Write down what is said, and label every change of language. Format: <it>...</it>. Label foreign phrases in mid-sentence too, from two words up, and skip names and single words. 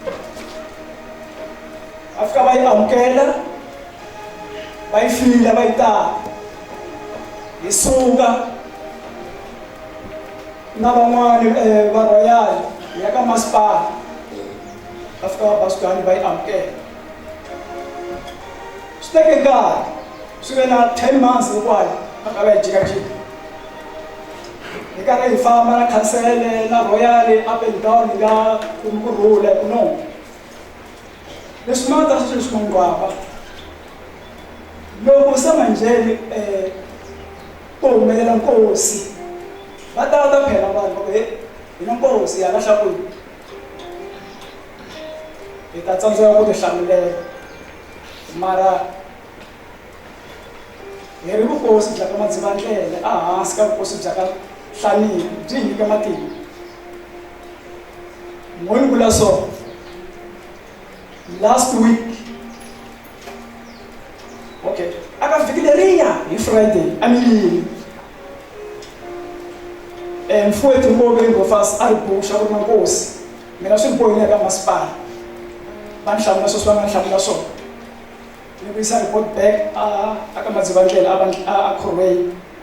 <ts>va fika va yi amukela va yi fila va yi tala hi suka na van'wani va Royal hi ya ka masipala va fika va basukani va yi amukela swi teke nkarhi swi ve na 10 months hinkwayo va ka va yi jikajika hi karhi hi famba na Khansele na Royal</ts> <en>up and down</en> <ts>hi nga kumi kurhula hi ku no leswi mata swi leswi manghwava loko se manjheni ku humelela nkosi va ta phela vanhu va hi na nkosi ya lahla kwini hi ta tsandzeka ku tihlamulela mara hi ri vukosi bya ka Madzivandlele ehansi ka vukosi bya ka Nhlaniki byi hi nyika matimba n'wini vula so</ts> <en>last week okay</en> <ts>aka vhiki leriya hi Friday a milini mfowethu Ngobe Ngofasi a ri buxa ku ri na nkosi mina swi bohile ka masipala va ni hlamula sweswi va nga ni hlamula swona ni vuyisa</ts> <en>report back</en> <ts>aka Madzivandlele a Khorweyi</ts>